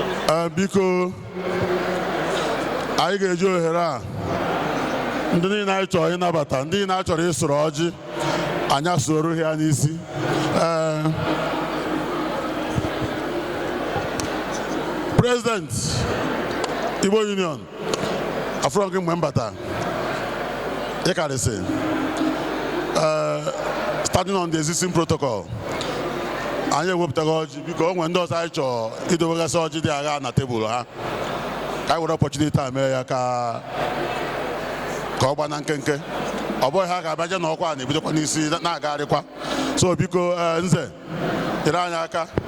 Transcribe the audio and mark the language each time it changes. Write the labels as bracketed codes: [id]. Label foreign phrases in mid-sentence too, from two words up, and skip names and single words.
[ig] Ee, biko, anyị ga-eji ohere a, ndị niile anyị chọrọ ịnabata, ndị niile anyị chọrọ ịsụrụ ọjị, anyị asụrụ ha n'isi. Ee, President, Igbo Union, afụrọ gị mgbe m bata, ị karịsị. Ee, [en] standing on the existing protocol, [ig] anyị ewepụtaghị ọjị. Biko, o nwere ndị ọzọ anyị chọọ idobegasị ọjị dị agha na tebụl ha. Ka anyị were opportunity a mee ya ka, ka ọ gba na nkenke. Ọ bụghị ha ga-abịa je n'ọkwa a na-ebidokwa n'isi na-agagharịkwa. So, biko, ee, Nze, nyere anyị aka.